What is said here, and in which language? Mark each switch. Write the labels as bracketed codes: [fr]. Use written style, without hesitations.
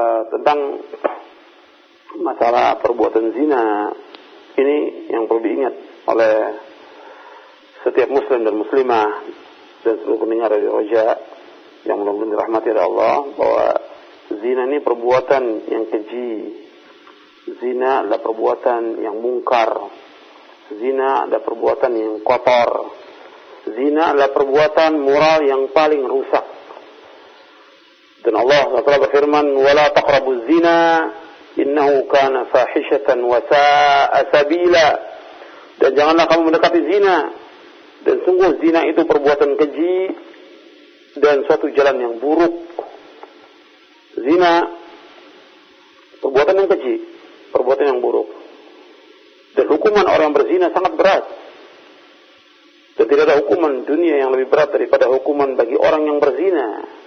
[id] Tentang masalah perbuatan zina ini yang perlu diingat oleh setiap muslim dan muslimah dan seluruh pendengar dari Roja yang mudah-mudahan dirahmati oleh Allah, bahwa zina ini perbuatan yang keji. Zina adalah perbuatan yang mungkar. Zina adalah perbuatan yang kotor. Zina adalah perbuatan moral yang paling rusak. Dan Allah SWT berfirman, [ar] وَلَا تَقْرَبُوا الزِّنَا إِنَّهُ كَانَ فَاحِشَةً وَسَاءَ سَبِيلًا. [id] Dan janganlah kamu mendekati zina, dan sungguh zina itu perbuatan keji dan suatu jalan yang buruk. Zina perbuatan yang keji, perbuatan yang buruk. Dan hukuman orang yang berzina sangat berat. Dan tidak ada hukuman dunia yang lebih berat daripada hukuman bagi orang yang berzina.